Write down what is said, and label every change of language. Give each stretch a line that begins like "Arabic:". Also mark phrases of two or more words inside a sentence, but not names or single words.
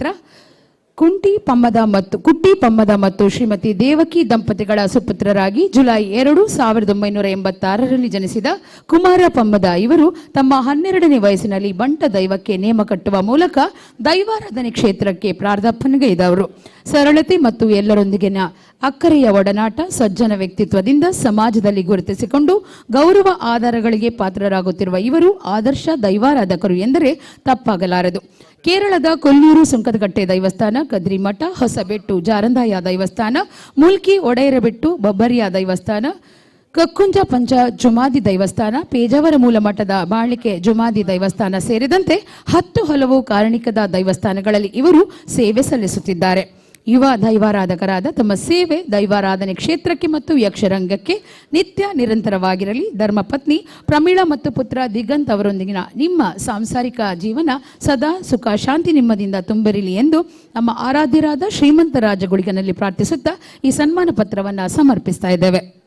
Kannada: ಕುಟ್ಟಿ ಪಮ್ಮದ ಮತ್ತು ಶ್ರೀಮತಿ ದೇವಕಿ ದಂಪತಿಗಳ ಸುಪುತ್ರರಾಗಿ ಜುಲೈ 2, 1986ರಲ್ಲಿ ಜನಿಸಿದ ಕುಮಾರ ಪಮ್ಮದ ಇವರು ತಮ್ಮ 12ನೇ ವಯಸ್ಸಿನಲ್ಲಿ ಬಂಟ ದೈವಕ್ಕೆ ನೇಮ ಕಟ್ಟುವ ಮೂಲಕ ದೈವಾರಾಧನೆ ಕ್ಷೇತ್ರಕ್ಕೆ ಪ್ರಾರ್ಧಪಣೆಗೈದವರು. ಸರಳತೆ ಮತ್ತು ಎಲ್ಲರೊಂದಿಗಿನ ಅಕ್ಕರೆಯ ಒಡನಾಟ, ಸಜ್ಜನ ವ್ಯಕ್ತಿತ್ವದಿಂದ ಸಮಾಜದಲ್ಲಿ ಗುರುತಿಸಿಕೊಂಡು ಗೌರವ ಆಧಾರಗಳಿಗೆ ಪಾತ್ರರಾಗುತ್ತಿರುವ ಇವರು ಆದರ್ಶ ದೈವಾರಾಧಕರು ಎಂದರೆ ತಪ್ಪಾಗಲಾರದು. ಕೇರಳದ ಕೊಲ್ಲೂರು ಸುಂಕದಕಟ್ಟೆ ದೈವಸ್ಥಾನ, ಕದ್ರಿಮಠ, ಹೊಸಬೆಟ್ಟು ಜಾರಂದಾಯ ದೈವಸ್ಥಾನ, ಮುಲ್ಕಿ ಒಡೆಯರಬೆಟ್ಟು ಬಬ್ಬರಿಯ ದೈವಸ್ಥಾನ, ಕಕ್ಕುಂಜ ಪಂಚ ಜುಮಾದಿ ದೇವಸ್ಥಾನ, ಪೇಜಾವರ ಮೂಲ ಮಠದ ಬಾಳಿಕೆ ಜುಮಾದಿ ದೇವಸ್ಥಾನ ಸೇರಿದಂತೆ 10 ಹಲವು ಕಾರಣಿಕದ ದೇವಸ್ಥಾನಗಳಲ್ಲಿ ಇವರು ಸೇವೆ ಸಲ್ಲಿಸುತ್ತಿದ್ದಾರೆ. ಯುವ ದೈವಾರಾಧಕರಾದ ತಮ್ಮ ಸೇವೆ ದೈವಾರಾಧನೆ ಕ್ಷೇತ್ರಕ್ಕೆ ಮತ್ತು ಯಕ್ಷರಂಗಕ್ಕೆ ನಿತ್ಯ ನಿರಂತರವಾಗಿರಲಿ. ಧರ್ಮಪತ್ನಿ ಪ್ರಮೀಳಾ ಮತ್ತು ಪುತ್ರ ದಿಗಂತ್ ಅವರೊಂದಿಗಿನ ನಿಮ್ಮ ಸಾಂಸಾರಿಕ ಜೀವನ ಸದಾ ಸುಖ ಶಾಂತಿ ನೆಮ್ಮದಿಯಿಂದ ತುಂಬಿರಲಿ ಎಂದು ನಮ್ಮ ಆರಾಧ್ಯರಾದ ಶ್ರೀಮಂತ ರಾಜಗುಳಿಗನಲ್ಲಿ ಪ್ರಾರ್ಥಿಸುತ್ತಾ ಈ ಸನ್ಮಾನ ಪತ್ರವನ್ನು ಸಮರ್ಪಿಸ್ತಾ ಇದ್ದೇವೆ.